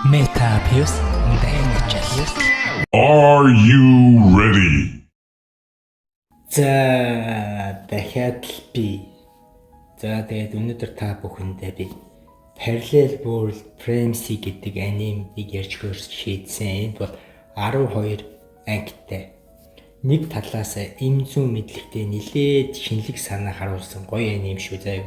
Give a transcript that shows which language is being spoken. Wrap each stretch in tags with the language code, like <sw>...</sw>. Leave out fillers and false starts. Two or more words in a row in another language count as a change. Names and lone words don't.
<en>Metapius Dangers. Are you ready?</en> <mn>За дахиад л би. За тэгээд өнөөдөр та бүхэндээ би Parallel World Frenzy гэдэг анимыг ярьж хөрс шийдсэн. Энэ бол 12 ангитай. Нэг талаас им зүүн мэдлэгтэй нэлээд шинэлэг санаа харуулсан гоё аним шүү заяа.</mn>